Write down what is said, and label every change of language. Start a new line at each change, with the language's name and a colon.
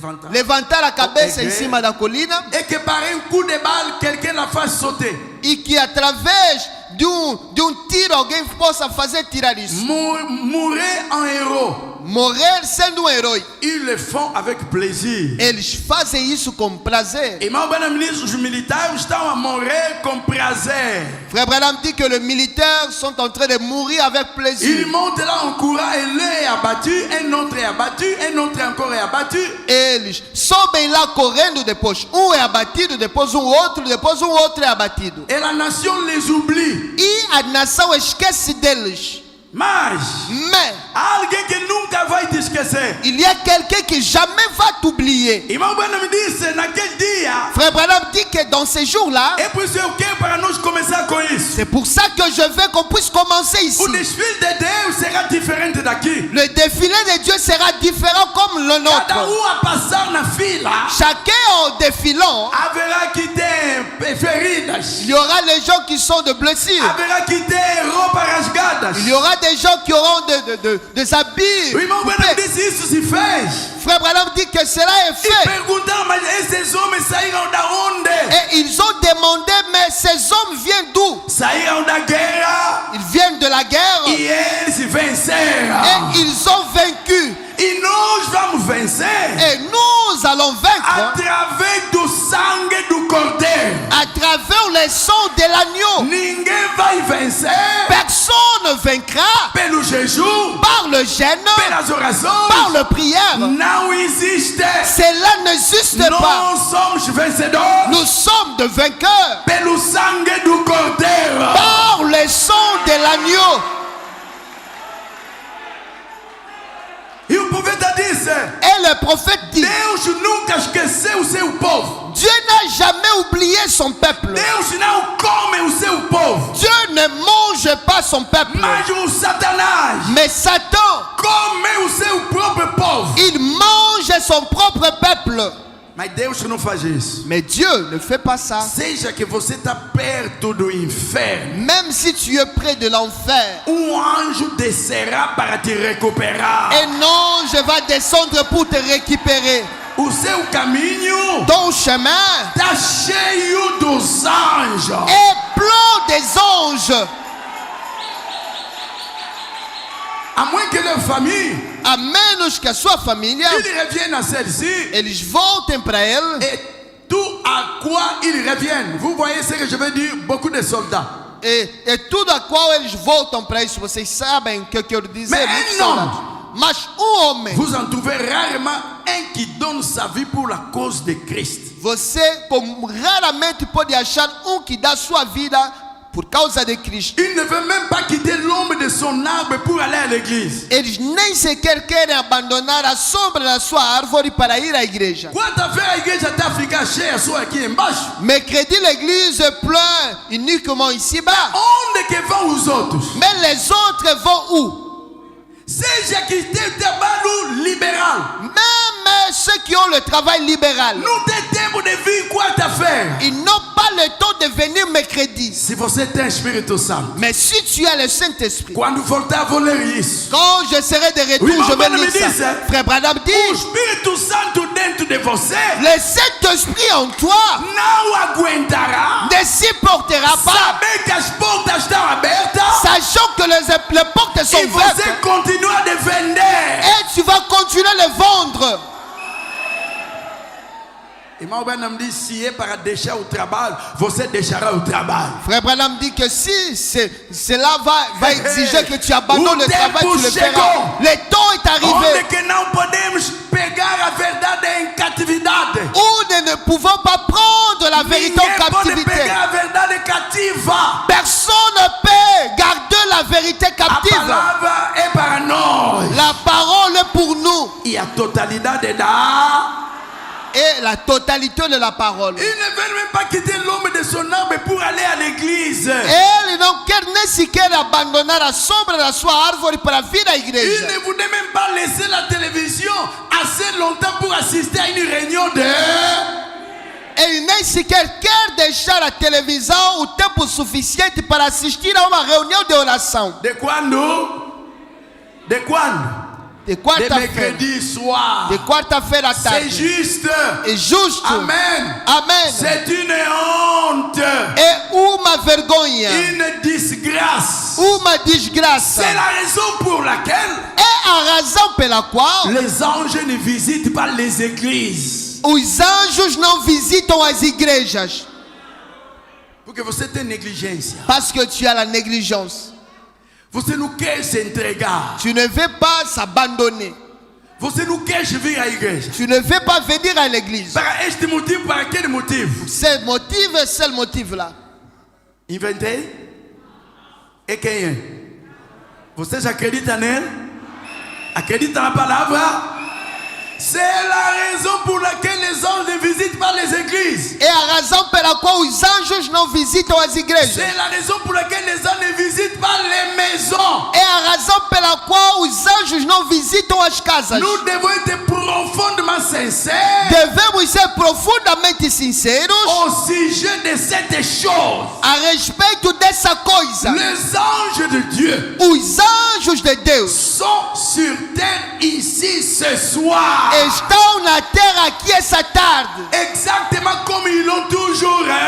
Portuguese: Levantar a cabeça em cima da colina
French: et que par un coup de balle, quelqu'un la fasse sauter.
Portuguese: e que através de tiro alguém possa fazer tirar isso.
French: Mourir en héros.
Portuguese: Morrer sendo um herói.
French: Ils le font avec plaisir.
Portuguese: Eles fazem isso com prazer.
French: Et
Portuguese: os militaires estão a morrer com prazer.
French: Frère Branham dit que les militaires sont en train de mourir avec plaisir. Ils montent là en courant et l'un est abattu, un autre est abattu, un autre encore est abattu.
Portuguese: Eles sobem lá correndo depois. Um é abatido, depois um outro é abatido.
French: Et la nation les oublie.
Portuguese: E a nação esquece deles. Mas alguém que nunca vai te esquecer.
French: Il y a quelqu'un qui jamais va t'oublier.
Portuguese: Irmão Branham disse naquele dia.
French: Frère Branham dit que dans ces jours-là,
Portuguese: é por isso eu quero para nós começar com isso.
French: C'est pour ça que je veux qu'on puisse commencer ici.
Portuguese: O desfile de Deus será diferente daqui.
French: Le défilé de Dieu sera différent comme le nôtre.
Portuguese: Cada a passar na fila.
French: Chacun en défilant,
Portuguese: haverá que tem feridas.
French: Il y aura les gens qui sont de blessures.
Portuguese: Haverá que tem roupas rasgadas.
French: Il y aura des gens qui auront des habits.
Portuguese: O irmão Branham disse isso se fez.
French: Frère Branham dit que cela est fait.
Portuguese: Perguntaram, mas esses homens saíram da onde?
French: Et ils ont demandé, mais ces hommes viennent d'où?
Portuguese: Saíram da guerra.
French: Ils viennent de la guerre.
Portuguese: E eles venceram.
French: Et ils ont vaincu.
Portuguese: E nós vamos vencer.
French: Et nous allons vaincre.
Portuguese: Através do sangue do cordeiro.
French: À travers le sang de l'agneau.
Portuguese: Ninguém vai vencer.
French: Personne ne vaincra.
Portuguese: Pelo jejum.
French: Par le jeûne.
Portuguese: Pelas orações.
French: Par la prière.
Portuguese: Não existe.
French: Cela n'existe pas.
Portuguese: Nós somos vencedores.
French: Nous sommes de vainqueurs.
Portuguese: Pelo sangue do cordeiro.
French: Par le sang de l'agneau.
Portuguese: E o profeta disse.
French: Et le prophète dit.
Portuguese: Deus nunca esqueceu o seu povo.
French: Dieu n'a jamais oublié son peuple.
Portuguese: Deus não come o seu povo.
French: Dieu ne mange pas son peuple.
Portuguese: Mas o Satanás.
French: Mais Satan.
Portuguese: Come o seu próprio povo.
French: Il mange son propre peuple.
Portuguese: Mas Deus não faz isso.
French: Mais Dieu ne fait pas ça.
Portuguese: Seja que você está perto do inferno.
French: Même si tu es près de l'enfer.
Portuguese: Anjo descerá para te recuperar.
French: Un ange va descendre pour te récupérer.
Portuguese: O seu caminho.
French: Ton chemin.
Portuguese: Está cheio dos anjos.
French: Est plein des anges. À moins que leur famille.
Portuguese: A menos que a sua família.
French: Ils reviennent à celle-ci.
Portuguese: Eles voltem para ele.
French: Et tout à quoi ils reviennent. Vous voyez ce que je veux dire? Beaucoup de soldats.
Portuguese: E tudo a qual eles voltam para isso. Vocês sabem o que eu quero dizer. Mas homem.
French: Vous en trouvez rarement un qui donne sa vie pour la cause de Christ.
Portuguese: Você raramente pode achar que dá sua vida por causa de Cristo.
French: Il ne veut même pas quitter l'ombre de son arbre pour aller à l'église.
Portuguese: Eles nem sequer querem abandonar a sombra da sua árvore para ir à igreja. Quarta-feira a igreja está a ficar cheia só aqui embaixo.
French: Mercredi l'église est pleine uniquement ici-bas.
Portuguese: Onde que vão os outros?
French: Mais les autres vont où?
Portuguese: Seja que tem trabalho liberal.
French: Même ceux qui ont le travail libéral.
Portuguese: Não tem tempo de vir quarta-feira.
French: Ils n'ont pas le temps de venir mercredi.
Portuguese: Se você tem Espírito Santo.
French: Mais si tu as le Saint-Esprit.
Portuguese: Quando voltar vou ler isso.
French: Quand je serai de retour, je vais lire ça. Frère Branham dit.
Portuguese: O Espírito Santo dentro de você.
French: Le Saint-Esprit en toi.
Portuguese: Não aguentará.
French: Ne supportera pas.
Portuguese: Saber que as portas estão abertas.
French: Sachant que les portes sont ouvertes.
Portuguese: E você continua a vender.
French: Et tu vas continuer à le vendre.
Portuguese: Irmão Branham diz: se é para deixar o trabalho, você deixará o trabalho.
French: Frère Branham dit que si cela va exiger que tu abandonnes le travail, tu le feras. Le temps est arrivé.
Portuguese: Onde que não podemos pegar a verdade em catividade.
French: Où nous ne pouvons pas prendre la vérité en captivité.
Portuguese: Pode pegar a verdade cativa.
French: Personne ne peut garder la vérité captive.
Portuguese: A palavra é para nós.
French: La parole est pour nous.
Portuguese: E a totalidade da.
French: et la totalité de la parole. Ils ne veulent même pas quitter l'homme de son âme pour aller à l'église.
Portuguese: Eles não querem nem sequer abandonar a sombra da sua árvore para vir à
French: Ils
Portuguese: igreja.
French: ne voulaient même pas laisser la télévision assez longtemps pour assister à une réunion de...
Portuguese: Ele nem sequer quer deixar a televisão o tempo suficiente para assistir a uma reunião de oração. De quando? De quando? De De quarta-feira.
French: mercredi soir.
Portuguese: De quarta-feira à
French: C'est
Portuguese: tarde.
French: juste.
Portuguese: É justo.
French: Amen.
Portuguese: Amém.
French: C'est une honte.
Portuguese: É uma vergonha.
French: Une disgrâce.
Portuguese: Uma desgraça.
French: C'est la raison pour laquelle
Portuguese: É a razão pela qual
French: les anges ne visitent pas les églises.
Portuguese: os anjos não visitam as igrejas. Porque você tem negligência.
French: Parce que tu as la négligence.
Portuguese: Você não quer se entregar.
French: Tu ne veux pas s'abandonner.
Portuguese: Você não quer vir à igreja.
French: Tu ne veux pas venir à l'église.
Portuguese: Para este motivo, para aquele motivo.
French: Ce motif est ce motif-là.
Portuguese: Inventei? E quem é? Vocês acreditam nele? Acreditam na palavra?
French: C'est la raison pour laquelle les anges ne visitent pas les églises.
Portuguese: É a razão pela qual os anjos não visitam as igrejas.
French: C'est la raison pour laquelle les anges ne visitent pas les maisons.
Portuguese: É a razão pela qual os anjos não visitam as casas.
French: Nous devons être profondément sincères
Portuguese: Devemos ser profundamente sinceros
French: au sujet de cette chose.
Portuguese: a respeito dessa coisa.
French: Les anges de Dieu
Portuguese: Os anjos de Deus
French: sont sur terre ici ce soir.
Portuguese: estão na terra aqui essa tarde.
French: Exactement comme ils l'ont toujours.